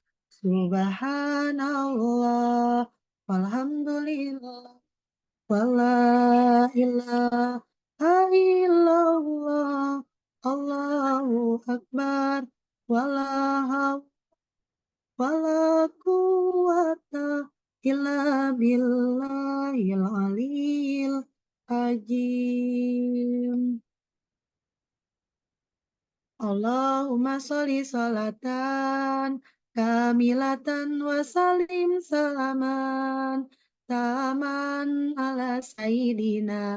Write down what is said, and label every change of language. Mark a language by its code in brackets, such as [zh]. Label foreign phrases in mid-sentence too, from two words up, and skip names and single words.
[ar] سبحان الله والحمد لله ولا إله إلا الله الله أكبر ولا حول ولا قوة إلا بالله العلي العظيم. اللهم صل صلاة كاملة وسلم سلاما تاما على سيدنا